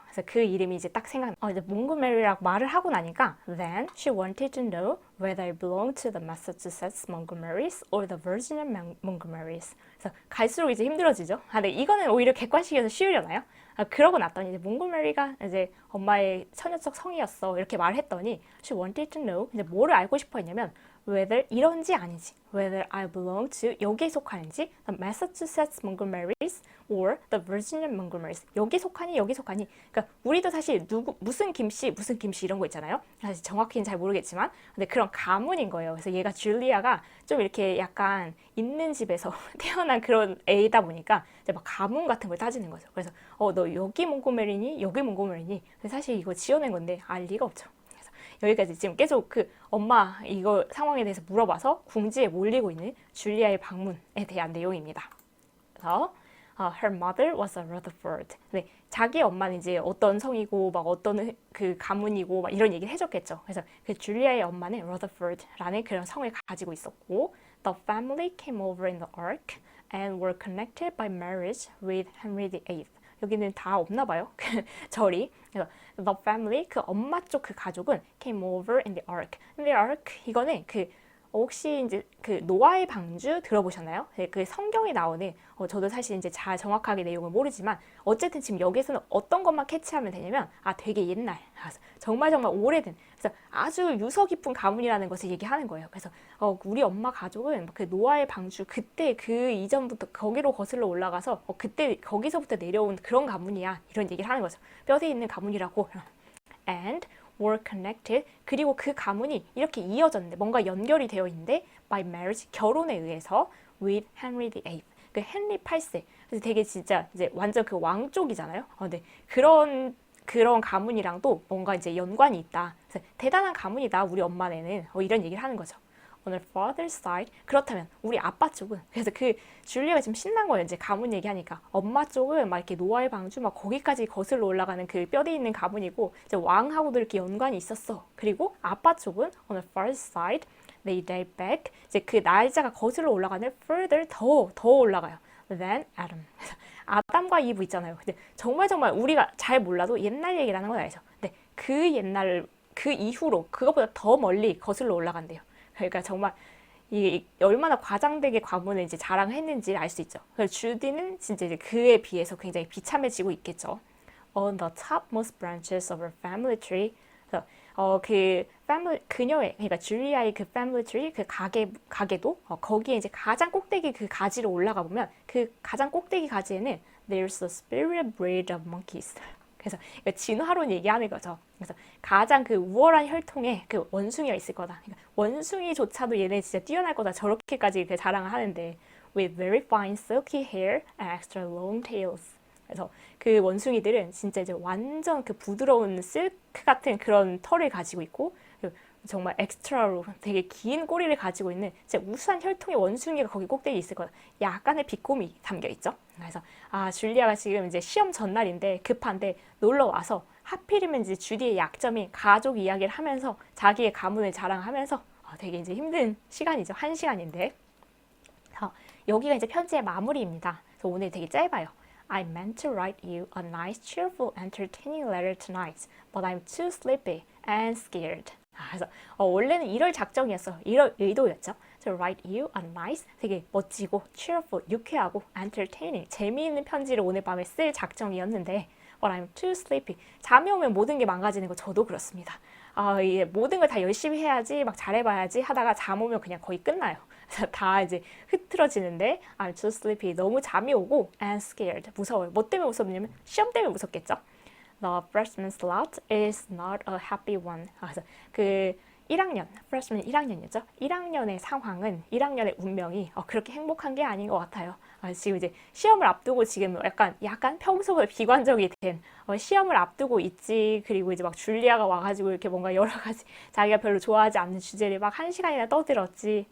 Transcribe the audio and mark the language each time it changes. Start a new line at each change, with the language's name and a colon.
Korean: 그래서 그 이름이 이제 딱 이제 몽고메리라고 말을 하고 나니까
English: Then she wanted to know whether I belonged to the Massachusetts Montgomerys or the Virginia Montgomerys.
Korean: 그래서 갈수록 이제 힘들어지죠. 근데 이거는 오히려 객관식이어서 쉬우려나요? 그러고 났더니 이제 몽고메리가 이제 엄마의 처녀적 성이었어. 이렇게 말했더니
English: She wanted to know.
Korean: 이제 뭐를 알고 싶어 했냐면
English: whether
Korean: 이런지 아닌지,
English: whether I belong to
Korean: 여기에 속하는지,
English: the Massachusetts Montgomerys or the Virginia Montgomerys
Korean: 여기 속하니 여기 속하니. 그러니까 우리도 사실 누구 무슨 김씨 이런 거 있잖아요. 사실 정확히는 잘 모르겠지만, 근데 그런 가문인 거예요. 그래서 얘가 줄리아가 좀 이렇게 약간 있는 집에서 태어난 그런 애이다 보니까 이제 막 가문 같은 걸 따지는 거죠. 그래서 너 여기 몽고메리니 여기 몽고메리니. 근데 사실 이거 지어낸 건데 알 리가 없죠. 여기까지 지금 계속 그 엄마 이거 상황에 대해서 물어봐서 궁지에 몰리고 있는 줄리아의 방문에 대한 내용입니다. 그래서
English: her mother was a Rutherford.
Korean: 네, 자기 엄마는 이제 어떤 성이고 막 어떤 그 가문이고 막 이런 얘기를 해줬겠죠. 그래서 그 줄리아의 엄마는 Rutherford라는 그런 성을 가지고 있었고,
English: the family came over in the Ark and were connected by marriage with Henry VIII.
Korean: 여기는 다 없나 봐요. 절이. 그래서
English: the family
Korean: 그 엄마 쪽 그 가족은
English: came over in the ark.
Korean: 근데 ark 이거는 그 혹시 이제 그 노아의 방주 들어보셨나요? 그 성경에 나오는 저도 사실 이제 잘 정확하게 내용을 모르지만 어쨌든 지금 여기서는 어떤 것만 캐치하면 되냐면 되게 옛날 정말 오래된 그래서 아주 유서 깊은 가문이라는 것을 얘기하는 거예요. 그래서 우리 엄마 가족은 그 노아의 방주 그때 그 이전부터 거기로 거슬러 올라가서 그때 거기서부터 내려온 그런 가문이야 이런 얘기를 하는 거죠. 뼈대 있는 가문이라고.
English: And were connected.
Korean: 그리고 그 가문이 이렇게 이어졌는데 뭔가 연결이 되어 있는데
English: by marriage
Korean: 결혼에 의해서
English: with Henry VIII.
Korean: 그 헨리 8세. 그래서 되게 진짜 이제 완전 그 왕 쪽이잖아요. 네. 그런 가문이랑도 뭔가 이제 연관이 있다. 그래서 대단한 가문이다 우리 엄마네는. 이런 얘기를 하는 거죠.
English: On her father's side.
Korean: 그렇다면 우리 아빠 쪽은 그래서 그 줄리아가 지금 신난 거예요. 이제 가문 얘기하니까 엄마 쪽은 막 이렇게 노아의 방주 막 거기까지 거슬러 올라가는 그 뼈대 있는 가문이고 이제 왕하고도 이렇게 연관이 있었어. 그리고 아빠 쪽은
English: on her father's side they date back.
Korean: 이제 그 날짜가 거슬러 올라가는 further 더 올라가요.
English: Then Adam.
Korean: 아담과 이브 있잖아요. 근데 정말 우리가 잘 몰라도 옛날 얘기라는 건 알죠. 근데 그 옛날 그 이후로 그것보다 더 멀리 거슬러 올라간대요. 그러니까 정말 이 얼마나 과장되게 가문을 이제 자랑했는지를 알 수 있죠. 그래서 주디는 진짜 이제 그에 비해서 굉장히 비참해지고 있겠죠.
English: On the topmost branches of her family tree.
Korean: 그래서 그 family 그녀의 그러니까 줄리아의 그 family tree 그 가게도 거기에 이제 가장 꼭대기 그 가지로 올라가 보면 그 가장 꼭대기 가지에는
English: there's a superior breed of monkeys.
Korean: 그래서 진화론 얘기하는 거죠. 그래서 가장 그 우월한 혈통의 그 원숭이가 있을 거다. 그러니까 원숭이조차도 얘네 진짜 뛰어날 거다. 저렇게까지 그 자랑을 하는데
English: with very fine silky hair and extra long tails.
Korean: 그래서 그 원숭이들은 진짜 이제 완전 그 부드러운 실크 같은 그런 털을 가지고 있고 정말 엑스트라로 되게 긴 꼬리를 가지고 있는 진짜 우수한 혈통의 원숭이가 거기 꼭대기에 있을 거다. 약간의 비꼬미 담겨 있죠. 그래서 줄리아가 지금 이제 시험 전날인데 급한데 놀러 와서 하필이면 이제 주디의 약점인 가족 이야기를 하면서 자기의 가문을 자랑하면서 되게 이제 힘든 시간이죠. 1시간인데 여기가 이제 편지의 마무리입니다. 그래서 오늘 되게 짧아요.
English: I meant to write you a nice, cheerful, entertaining letter tonight, but I'm too sleepy and scared.
Korean: 그래서 원래는 이럴 작정이었어. 이럴 의도였죠.
English: To write you a nice,
Korean: 되게 멋지고
English: cheerful,
Korean: 유쾌하고
English: entertaining,
Korean: 재미있는 편지를 오늘 밤에 쓸 작정이었는데
English: but I'm too sleepy.
Korean: 잠이 오면 모든 게 망가지는 거 저도 그렇습니다. 이게 모든 걸 다 열심히 해야지 막 잘해봐야지 하다가 잠 오면 그냥 거의 끝나요. 그래서 다 이제 흐트러지는데
English: I'm too sleepy.
Korean: 너무 잠이 오고
English: and scared.
Korean: 무서워요. 뭐 때문에 무섭냐면 시험 때문에 무섭겠죠.
English: The freshman slot is not a happy one.
Korean: 그래서 그 1학년, freshman 1학년이었죠. 1학년의 상황은 1학년의 운명이 그렇게 행복한 게 아닌 것 같아요. 지금 이제 시험을 앞두고 지금 약간 평소보다 비관적이 된 시험을 앞두고 있지. 그리고 이제 막 줄리아가 와가지고 이렇게 뭔가 여러 가지 자기가 별로 좋아하지 않는 주제를 막 1시간이나 떠들었지.